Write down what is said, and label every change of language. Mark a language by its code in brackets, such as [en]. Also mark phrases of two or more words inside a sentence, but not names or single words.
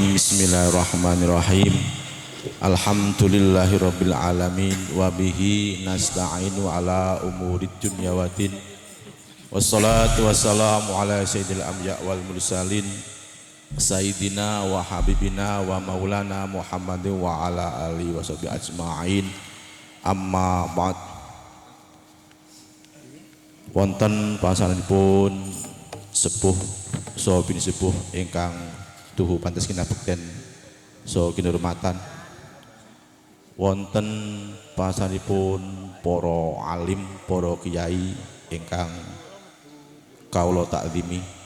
[ar] بسم الله الرحمن الرحيم. الحمد لله رب العالمين وبه نستعين على أمور الدنيا والدين. والصلاة والسلام على سيد الأنبياء والمرسلين سيدنا وحبيبنا ومولانا محمد وعلى آله وصحبه أجمعين. أما بعد. [jv] Wonten pasanganipun sepuh saha bini sepuh ingkang tuhu pantes kinabekten saha kinurmatan. Wonten pasanganipun para alim, para kiai ingkang kawula takzimi.